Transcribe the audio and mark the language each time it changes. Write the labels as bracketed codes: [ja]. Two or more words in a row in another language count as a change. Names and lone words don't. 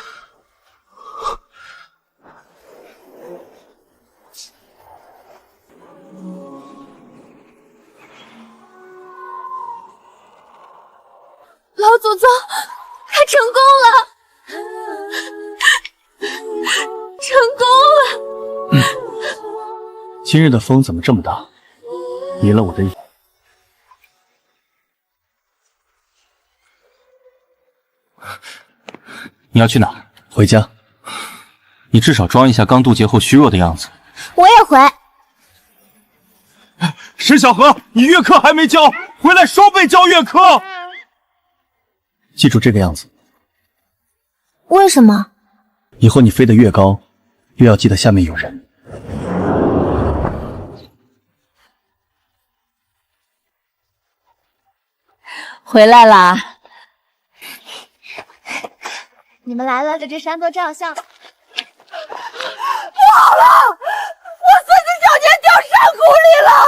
[zh] 老祖宗，他成功了，成功了。今日的風怎麼這麼大？迷了我的眼。你要去哪？回家。你至少裝一下剛渡劫後虛弱的樣子。我也回。石小河，你月課還沒交，回來雙倍交月課。記住這個樣子。為什麼？以後你飛得越高，越要記得下面有人。回来啦！你们来了，在这山多照相。不好了，我孙子小年掉山谷里了。